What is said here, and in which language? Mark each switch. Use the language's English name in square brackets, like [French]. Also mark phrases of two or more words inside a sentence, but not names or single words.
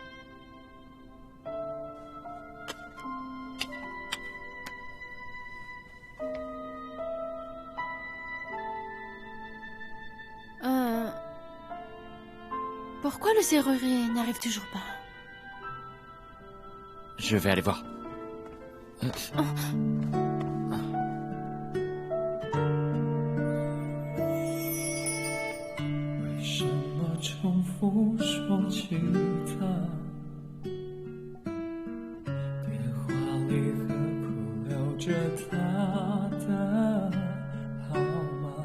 [French] Pourquoi le serrurier n'arrive toujours pas? Je vais aller voir. [Chinese] 为什么重复说起他？电话里何苦留着他的号码？